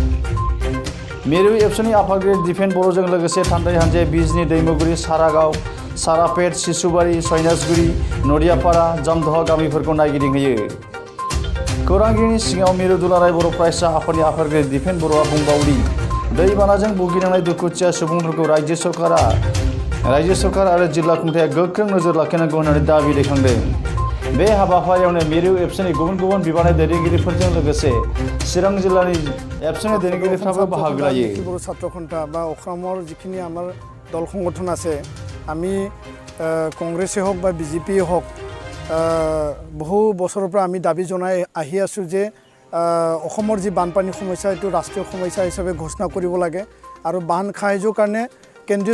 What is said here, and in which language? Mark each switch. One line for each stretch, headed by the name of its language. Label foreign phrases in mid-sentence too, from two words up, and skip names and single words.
Bodo: मिरु एबसुनि आफादगिरि दिपेन बर'जों लोगोसे थान्दै हानजाया बिजनी दैमुगुरि सारागाव सारापेट सिसुबारि सयनासगुरि नदियापारा जामदहा गामिफोरखौ नायगिदिंहैयो खौरांगिरिनि सिगाङाव मिरु दुलाराय बर' फरायसा आफादनि आफादगिरि दिपेन बर'आ बुंबावदि दैबानाजों भुगिनांनाय दुखुथिया सुबुंफोरखौ रायजो सरकार आरो जिल्ला खुंथाया गोख्रों नोजोर लाखिनांगौ होननानै दाबि दैखांदों बे हाबाफारियावनो मिरु एबसुनि गुबुन गुबुन बिबाननि दैदेनगिरिफोरजों लोगोसे चिरां जिल्लानि एबसुनि दैदेनगिरिफ्राबो बाहागो लायो
Assamese: बर' ছাত্ৰ সন্থা বা অসমৰ যিখিনি আমাৰ দল সংগঠন আছে আমি কংগ্ৰেছে হওক বা বিজেপিয়ে হওক বহু বছৰৰ পৰা আমি দাবী জনাই আহি আছোঁ যে অসমৰ যি বানপানী সমস্যা এইটো ৰাষ্ট্ৰীয় সমস্যা হিচাপে ঘোষণা কৰিব লাগে আৰু বান সাহায্যৰ কাৰণে কেন্দ্ৰীয়